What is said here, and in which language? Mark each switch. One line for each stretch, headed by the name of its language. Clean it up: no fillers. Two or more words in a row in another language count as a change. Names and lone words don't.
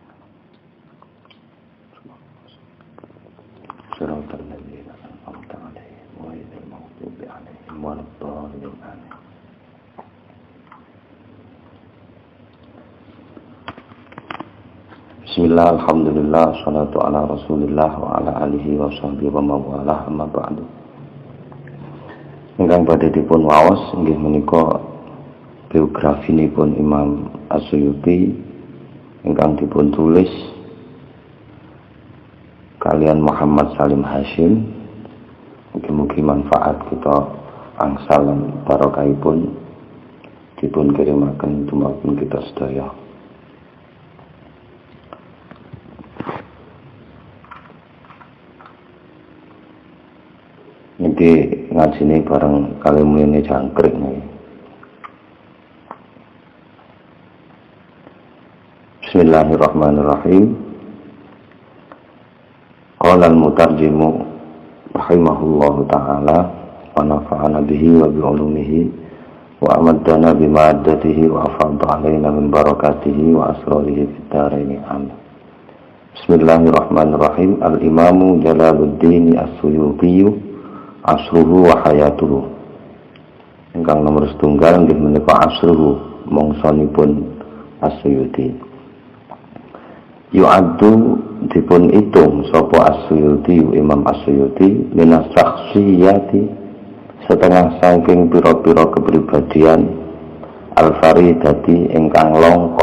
Arabic: صراط الذين أنعمت عليهم غير المغضوب عليهم ولا الضالين. آمين. بسم الله، الحمد لله، الصلاة على رسول الله وعلى آله وصحبه وموالاه أما بعد.
Javanese: Ingkang badhe dipun waos inggih menika biografinipun Imam As-Suyuti ingkang dipun tulis kalian Muhammad Salim Hashim. Mugi-mugi manfaat kita angsal lan barokahipun dipun kirimaken dumateng kita sedaya. Niki ngajine bareng kali mulane jangkrik niki.
Arabic: بسم الله الرحمن الرحيم. قال المترجم رحمه الله تعالى ونفعنا به وبعلومه وأمدنا بمعداته وأفاض علينا من بركاته وأسراره في الدارين. آمين. بسم الله الرحمن الرحيم. الإمام جلال الدين السيوطي عصره وحياته.
Javanese: Ingkang nomor setunggal nggih menika asruhu mangsanipun As-Suyuti. Yu'addu dipun itung sapa As-Suyuti Imam As-Suyuti
Arabic: من الشخصيات
Javanese: setengah saking pira-pira kepribadian al-faridati ingkang langka